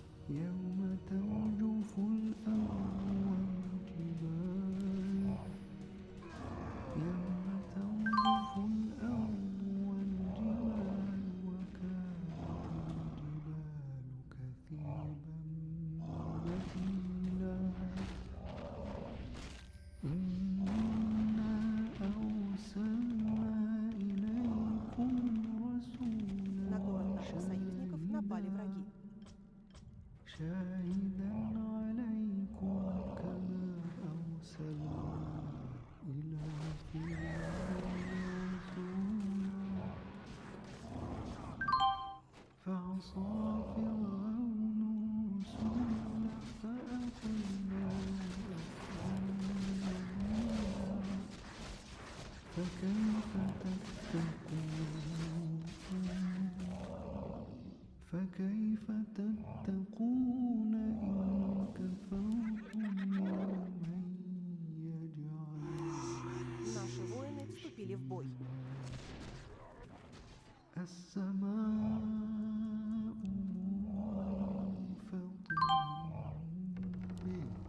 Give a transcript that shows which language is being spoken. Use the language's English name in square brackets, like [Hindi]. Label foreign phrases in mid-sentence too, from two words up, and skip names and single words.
[Arabic] يوم ترجف الأرض والجبال يوم ترجف الأرض والجبال وكانت الجبال كثيبا مهيلا إنا أرسلنا إليكم [Russian] На город [Arabic] رسولا [Russian] наших союзников напали враги. [Arabic] شاهدا عليكم كما أرسلنا إلى فرعون رسولا فعصى فرعون رسولا فأخذناه فكيف تتقون إن كفرتم يوما يجعل [Russian] Наши воины вступили в бой. [Arabic] السماء منفطر به